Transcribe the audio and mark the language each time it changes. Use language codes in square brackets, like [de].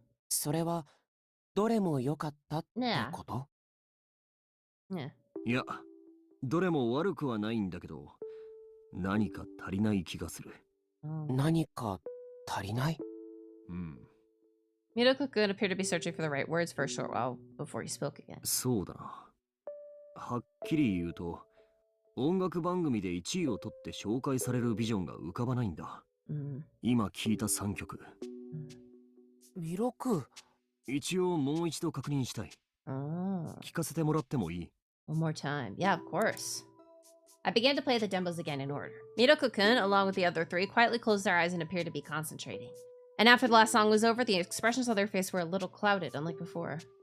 [ja] それはどれも良かったってこと？いや、どれも悪くはないんだけど、何か足りない気がする。何か足りない？ [en] Miroku-kun appeared to be searching for the right words for a short while before he spoke again. [ja] そうだな。はっきり言うと、音楽番組で1位を取って紹介されるビジョンが浮かばないんだ。今聞いた3曲。ミロク。一応もう一度確認したい。聞かせてもらってもいい？ [en] One more time. Yeah, of course. I began to play the demos again in order. Miroku-kun, along with the other three, quietly closed their eyes and appeared to be concentrating. And after the last song was over, the expressions on their face were a little clouded, unlike before.